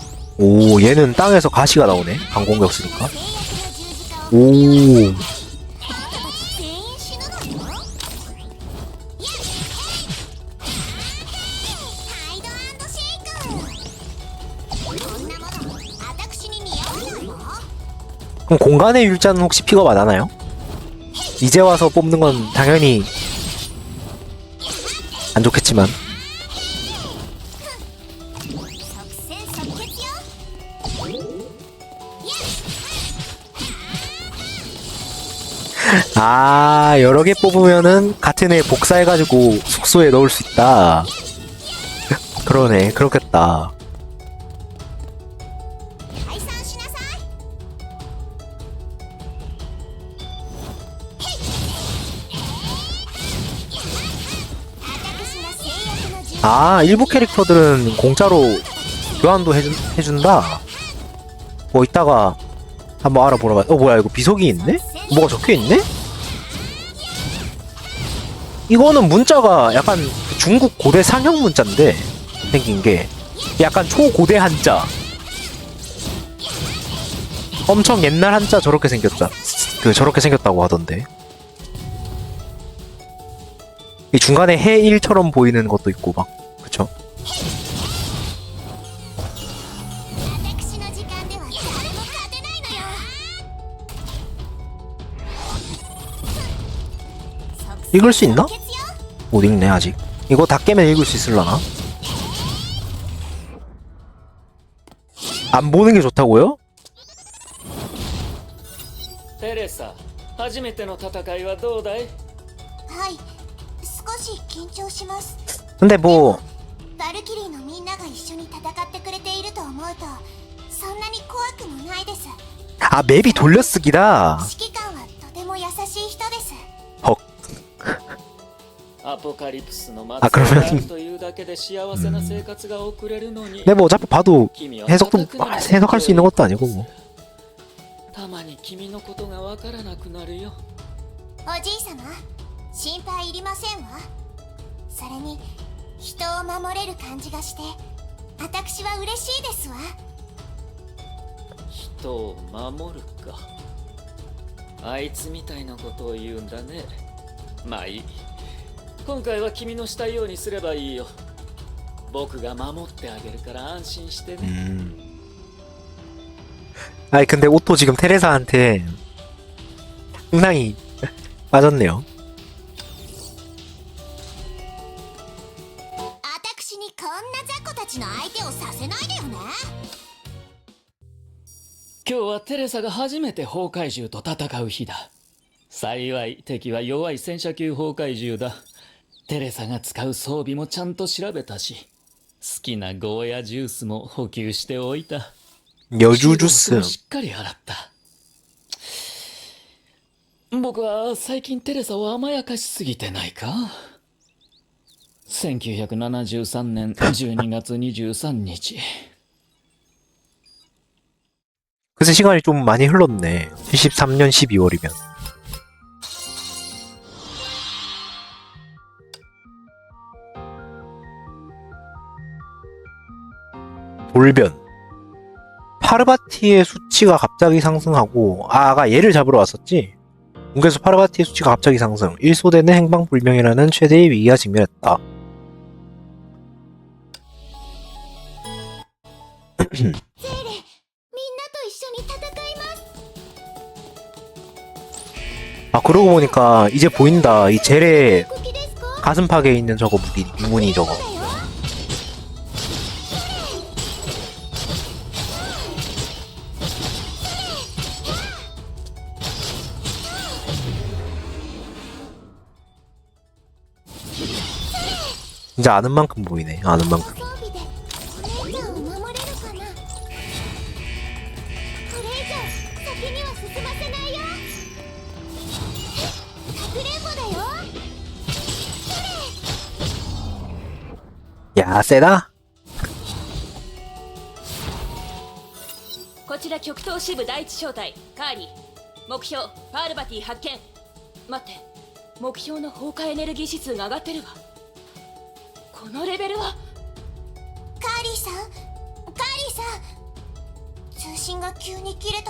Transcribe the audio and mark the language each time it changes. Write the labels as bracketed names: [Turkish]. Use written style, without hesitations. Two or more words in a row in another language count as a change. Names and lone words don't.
[Korean] 오, 얘는 땅에서 가시가 나오네. 방공격 쓰니까. [Japanese] 制約の十字架を [Korean] 오, [Japanese] あなたたち全員死ぬのよ。ハイドシェイク。こんなもの私に似合わないわ。 [Korean] 그럼 공간의 율자는 혹시 픽업 안 하나요? 이제 와서 뽑는 건 당연히 안 좋겠지만. [Japanese] 即戦即決よ。 [Korean] 아, 여러 개 뽑으면은 같은 애 복사해가지고 숙소에 넣을 수 있다. 그러네, 그렇겠다. [Japanese] 解散しなさい。私の制約の十字架 [Korean] 아, 일부 캐릭터들은 공짜로 교환도 해준다. 뭐 이따가 한번 알아보러 가. 뭐야, 이거 비석이 있네? 뭐가 적혀있네? 이거는 문자가 약간 중국 고대 상형 문자인데 생긴 게 약간 초고대 한자. 엄청 옛날 한자 저렇게 생겼다. 저렇게 생겼다고 하던데. 이 중간에 해일처럼 보이는 것도 있고 막 그쵸? [Japanese] 私の時間では誰も勝てないのよ。 [Korean] 읽을 수 있나? [Japanese] 即決よ。 [Korean] 못 읽네 아직. 이거 다 깨면 읽을 수 있을라나? 안 보는 게 좋다고요? [Japanese] テレサ、初めての戦いはどうだい？はい、少し緊張します。 [Korean] 근데 뭐 [Japanese] バルキリーのみんなが一緒に戦ってくれていると思うと、そんなに怖くもないです。 [Korean] 아 맵이 돌려쓰기다. [Japanese] 指揮官はとても優しい人です。 [Korean] 헉. [Japanese] アポカリプスの末 [Korean] あ、그러면 [Japanese] 裔であるというだけで幸せな生活が送れるのに。 [Korean] 근데 뭐 어차피 봐도 [Japanese] 君は [Korean] 해석도 [Japanese] 戦くのに [Korean] 해석할 수 있는 것도 아니고 뭐. [Japanese] たまに君のことがわからなくなるよ。おじい様、心配いりませんわ。それに人を守れる感じがして、私は嬉しいですわ。人を守るか。あいつみたいなことを言うんだね。まあいい。今回は君のしたいようにすればいいよ。僕が守ってあげるから安心してね。 [Korean] 아니 근데 오토 지금 테레사한테 상당히 빠졌네요. [Japanese] 私にこんな雑魚たちの相手をさせないでよね。今日はテレサが初めて崩壊獣と戦う日だ。幸い敵は弱い戦車級崩壊獣だ。テレサが使う装備もちゃんと調べたし、好きなゴーヤジュースも補給しておいた。 [Korean] 여주 주스. [Japanese] しっかり洗った。僕は最近テレサを甘やかしすぎてないか？ 1973年12月23日 [Korean] 그새 시간이 좀 많이 흘렀네. 73년 12월이면. 돌변. 파르바티의 수치가 갑자기 상승하고 아가 얘를 잡으러 왔었지? 공개에서 파르바티의 수치가 갑자기 상승. 1소대는 행방불명이라는 최대의 위기가 직면했다. [Japanese] ゼーレ、みんなと一緒に戦います。 [Korean] 아 그러고 보니까 이제 보인다. 이 젤의 [Japanese] 動きですか？ [Korean] 가슴팍에 있는 저거 무늬 저거. [Japanese] だよ。 [Korean] 진짜 아는 만큼 보이네. 아는 만큼. [Japanese] 装備でお姉ちゃんを守れるかな。これ以上先には進ませないよ。かくれんぼだよ。 [Korean] 야 세다. [Japanese] こちら極東支部第一小隊カーリー。目標パールバティ発見。待って、目標の崩壊エネルギー指数が上がってるわ。このレベルは。カーリーさん、カーリーさん、 信が急に切れたわ。